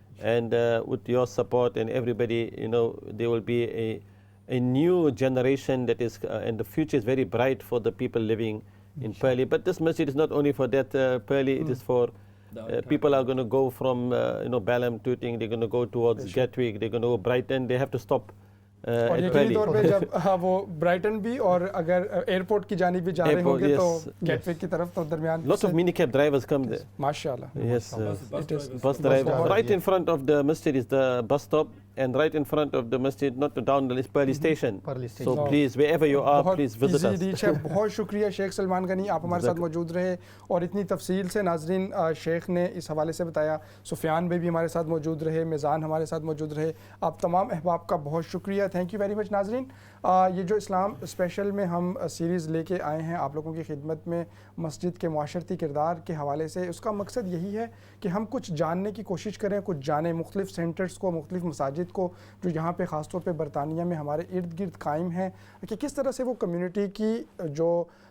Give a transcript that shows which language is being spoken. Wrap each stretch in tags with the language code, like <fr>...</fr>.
<en>And with your support and everybody, there will be a new generation that is, and the future is very bright for the people living in Purley. But this masjid is not only for that, Purley, it is for people are going to go from Balham, Tooting, they're going to go towards Gatwick, they're going to go Brighton, they have to stop</en> <ur>اور یقینی طور پہ جب وہ Brighton بھی اور اگر airport کی جانب بھی جا رہے ہوں گے تو گیٹ وے کی طرف تو درمیان</ur> <en>lots of minicab drivers come there. MashaAllah. Yes, bus drivers. Right in front of the masjid is the bus stop, and right in front of the masjid, not down the Purley station. So please, wherever you are, please visit us.</en> <ur>بہت شکریہ شیخ سلمان غنی، آپ ہمارے ساتھ موجود رہے اور اتنی تفصیل سے ناظرین شیخ نے اس حوالے سے بتایا. سفیان بھائی بھی ہمارے ساتھ موجود رہے، میزان ہمارے ساتھ موجود رہے. آپ تمام احباب کا بہت شکریہ.</ur> <en>thank you very much</en> <ur>ناظرین. یہ جو اسلام اسپیشل میں ہم سیریز لے کے آئے ہیں آپ لوگوں کی خدمت میں مسجد کے معاشرتی کردار کے حوالے سے، اس کا مقصد یہی ہے کہ ہم کچھ جاننے کی کوشش کریں، کچھ جانیں مختلف سینٹرز کو، مختلف مساجد کو جو یہاں پہ خاص طور پہ برطانیہ میں ہمارے ارد گرد قائم ہیں، کہ کس طرح سے وہ کمیونٹی کی جو</ur>